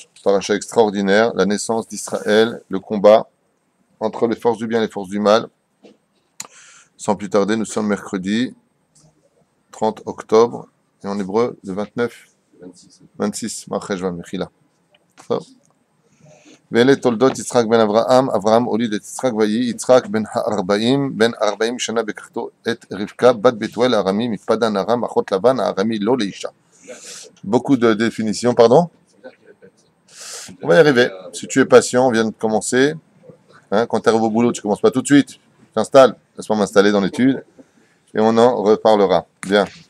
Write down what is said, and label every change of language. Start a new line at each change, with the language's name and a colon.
French: Paracha extraordinaire, la naissance d'Israël, le combat entre les forces du bien et les forces du mal. Sans plus tarder, nous sommes mercredi 30 octobre, et en hébreu, le 26. Marcheshvan Mechila.
Hebrew: ואלה תולדות יצחק בן אברהם, אברהם הוליד את יצחק ויהי יצחק בן 40 שנה בקחתו את רבקה בת בתואל הארמי מפדן ארם אחות לבן הארמי לא לאישה.
French: Beaucoup de définitions, pardon? On va y arriver. Si tu es patient, on vient de commencer. Hein, quand tu arrives au boulot, tu ne commences pas tout de suite. Tu t'installes. Laisse-moi m'installer dans l'étude. Et on en reparlera. Bien.